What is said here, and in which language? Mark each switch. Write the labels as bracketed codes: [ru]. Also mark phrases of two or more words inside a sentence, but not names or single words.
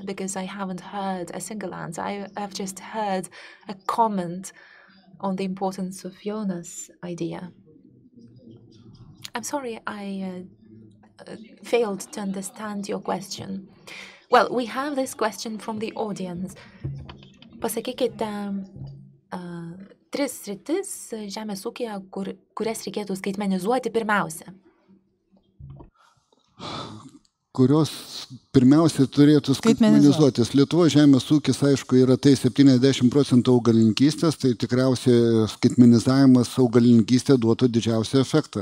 [en] Because I haven't heard a single answer. I have just heard a comment on the importance of Jonas' idea. I'm sorry, I failed to understand your question. Well, we have this question from the audience. [lt] Pasakykite 3 sritis žemės ūkyje, kurias reikėtų skaitmenizuoti pirmiausia. Kurios pirmiausiai turėtų skaitmenizuotis. Lietuvos žemės ūkis, aišku, yra tai 70% augalininkystės, tai tikriausiai skaitmenizavimas augalininkystėje duotų didžiausią efektą.